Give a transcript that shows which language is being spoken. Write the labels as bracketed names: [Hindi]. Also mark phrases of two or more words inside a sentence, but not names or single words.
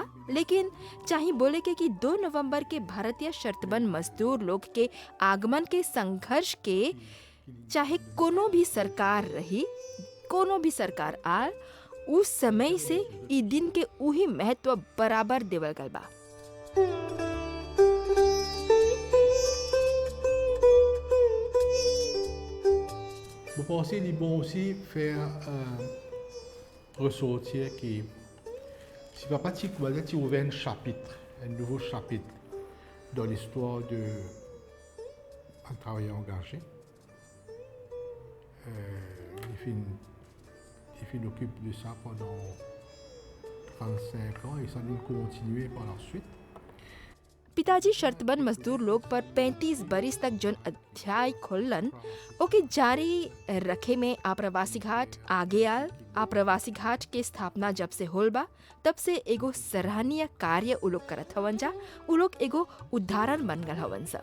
[Bhojpuri] लेकिन चाहिए बोले के कि 2 नवंबर के भारतीय शर्तबंद मजदूर लोग के आगमन के संघर्ष के चाहे कोनो भी सरकार रही, कोनो भी सरकार आल, उस समय से ई दिन के उही महत्व बराबर देवल गल बा। [French] Vous pensez qu'il est bon aussi faire ressortir que si Papa Tikwalet ouvert un chapitre, un nouveau chapitre dans l'histoire d'un travailleur engagé, il s'occupe de ça pendant 35 ans et ça nous continuer par la suite. [Bhojpuri] पिताजी शर्तबंद मजदूर लोग पर 35 बरिस तक जोन अध्याय खोलन ओके जारी रखे में आप्रवासी घाट आगे आल। आप्रवासी घाट के स्थापना जब से होल बा तब से एगो सराहनीय कार्य उ लोग करत हवन जा, उ लोग एगो उदाहरण बन गल हवन सा।